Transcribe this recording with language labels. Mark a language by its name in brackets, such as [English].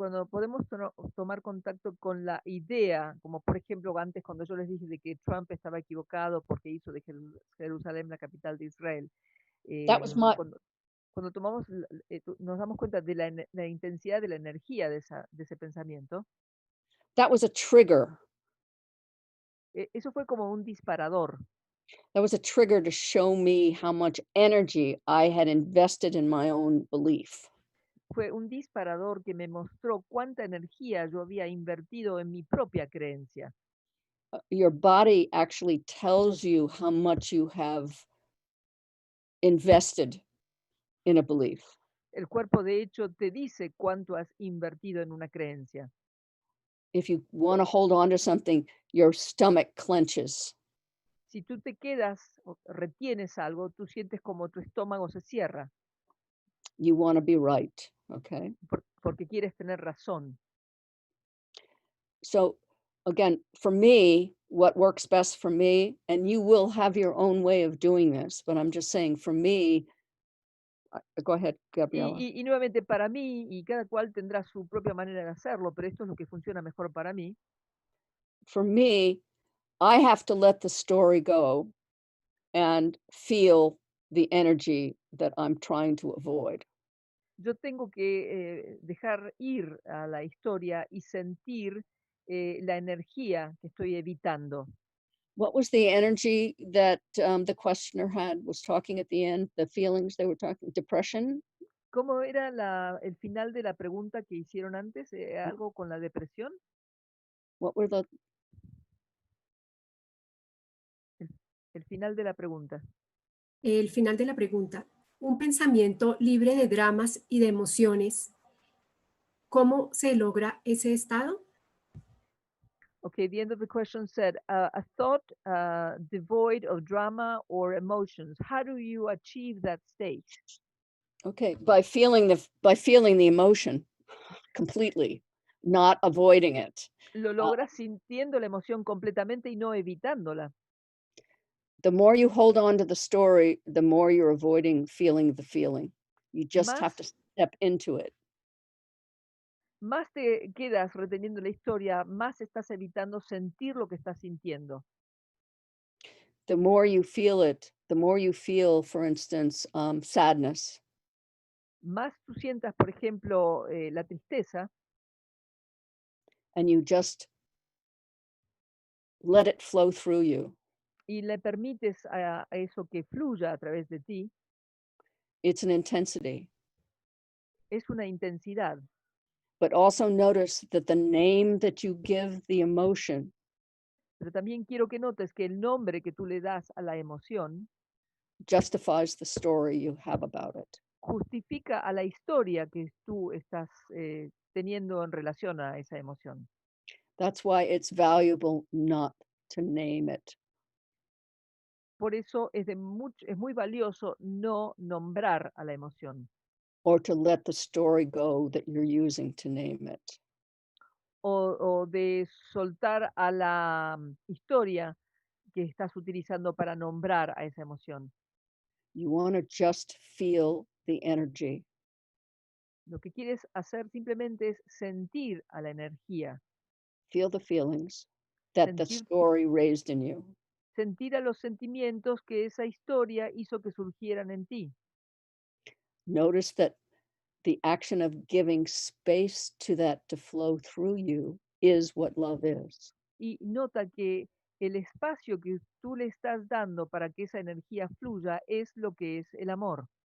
[Spanish] podemos, tomar contacto con la idea, como por ejemplo antes cuando yo les dije de que Trump estaba equivocado porque hizo de Jerusalén la capital de Israel, [English] that was my [Spanish] cuando tomamos, nos damos cuenta de la intensidad de la energía de ese pensamiento, [English] that was a trigger. [Spanish] Eso fue como un disparador. [English] That was a trigger to show me how much energy I had invested in my own belief. [Spanish] Fue un disparador que me mostró cuánta energía yo había invertido en mi propia creencia. [English] Your body actually tells you how much you have invested in a belief. [Spanish] El cuerpo, de hecho, te dice cuánto has invertido en una creencia. [English] If you want to hold on to something, your stomach clenches. [Spanish] Si tú te quedas o retienes algo, tú sientes como tu estómago se cierra, [English] You want to be right, okay? [Spanish] porque quieres tener razón. [English] So again, for me, what works best for me, and you will have your own way of doing this, but I'm just saying for me, go ahead, Gabriela. [Spanish] Y nuevamente para mí, y cada cual tendrá su propia manera de hacerlo, pero esto es lo que funciona mejor para mí. [English] For me, I have to let the story go and feel the energy that I'm trying to avoid. [Spanish] Yo tengo que dejar ir a la historia y sentir la energía que estoy evitando. [English] What was the energy that the questioner was talking at the end? The feelings they were talking, depression? [Spanish] ¿Cómo era el final de la pregunta que hicieron antes? ¿Algo con la depresión? [English] What were the [Spanish] El final de la pregunta. El final de la pregunta. Un pensamiento libre de dramas y de emociones. ¿Cómo se logra ese estado? [English] Okay, the end of the question said, a thought devoid of drama or emotions. How do you achieve that state? Okay, by feeling the emotion completely, not avoiding it. [Spanish] Lo logras sintiendo la emoción completamente y no evitándola. [English] The more you hold on to the story, the more you're avoiding feeling the feeling. You just have to step into it. [Spanish] Más te quedas reteniendo la historia, más estás evitando sentir lo que estás sintiendo. [English] The more you feel it, the more you feel, for instance, sadness. [Spanish] Más tú sientas, por ejemplo, la tristeza, [English] And you just let it flow through you. [Spanish] y le permites a eso que fluya a través de ti, [English] It's an intensity. [Spanish] es una intensidad. [English] But also notice that the name that you give the emotion [Spanish] Pero también quiero que notes que el nombre que tú le das a la emoción [English] justifies the story you have about it. [Spanish] justifica a la historia que tú estás teniendo en relación a esa emoción. [English] That's why it's valuable not to name it. [Spanish] Por eso es muy valioso no nombrar a la emoción. [English] Or to let the story go that you're using to name it. [Spanish] O de soltar a la historia que estás utilizando para nombrar a esa emoción. [English] You want to just feel the energy. [Spanish] Lo que quieres hacer simplemente es sentir a la energía, [English] Feel the feelings that the [Spanish] sentir, [English] story raised in you. [Spanish] sentir a los sentimientos que esa historia hizo que surgieran en ti. [English] Notice that the action of giving space to that to flow through you is what love is. [Spanish] Y nota que el espacio que tú le estás dando para que esa energía fluya es lo que es el amor.